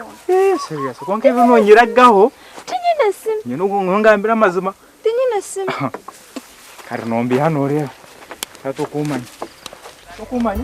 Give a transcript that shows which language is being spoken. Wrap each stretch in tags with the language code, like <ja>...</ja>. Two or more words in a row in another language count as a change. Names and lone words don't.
<en>Yes, serious.</en> <nyn>Konke bino nyiragaho. Tinyina sim. Nyino ngambira mazima. Tinyina sim. Kari nombi hano rero. Tatukumanya. Tukumanya.</nyn>